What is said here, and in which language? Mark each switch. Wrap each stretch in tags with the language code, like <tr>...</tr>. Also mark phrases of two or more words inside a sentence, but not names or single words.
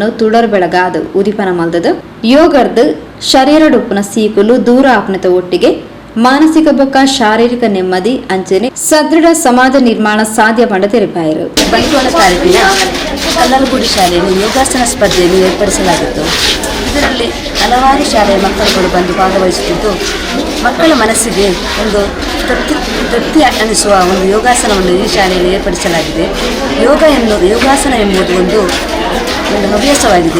<tcy>ತುಡರ್ ಬೆಳಗಾದು ಉದಿಪನ ಮಲ್ದದು ಯೋಗರ್ದು ಶರೀರಡುಪ್ಪನ ಸೀಕುಲು ದೂರ ಆಪ್ನತ ಒಟ್ಟಿಗೆ ಮಾನಸಿಕ ಬೊಕ್ಕ ಶಾರೀರಿಕ ನೆಮ್ಮದಿ ಅಂಚನೆ ಸದೃಢ ಸಮಾಜ ನಿರ್ಮಾಣ ಸಾಧ್ಯ ಪಂಡ ತೆರಪಾಯರು.</tcy> <kn>ಬಂಟ್ವಾಳ ತಾಲೂಕಿನ ಕಲ್ಲರಕೋಡಿ ಶಾಲೆಯಲ್ಲಿ ಯೋಗಾಸನ ಸ್ಪರ್ಧೆಯನ್ನು ಏರ್ಪಡಿಸಲಾಗಿತ್ತು. ಇದರಲ್ಲಿ ಹಲವಾರು ಶಾಲೆಯ ಮಕ್ಕಳುಗಳು ಬಂದು ಭಾಗವಹಿಸುತ್ತಿದ್ದು ಮಕ್ಕಳ ಮನಸ್ಸಿಗೆ ಒಂದು ತೃಪ್ತಿ ಅನಿಸುವ ಒಂದು ಯೋಗಾಸನವನ್ನು ಈ ಶಾಲೆಯಲ್ಲಿ ಏರ್ಪಡಿಸಲಾಗಿದೆ. ಯೋಗಾಸನ ಎಂಬುದು ಒಂದು ಹವ್ಯಾಸವಾಗಿದೆ.</kn>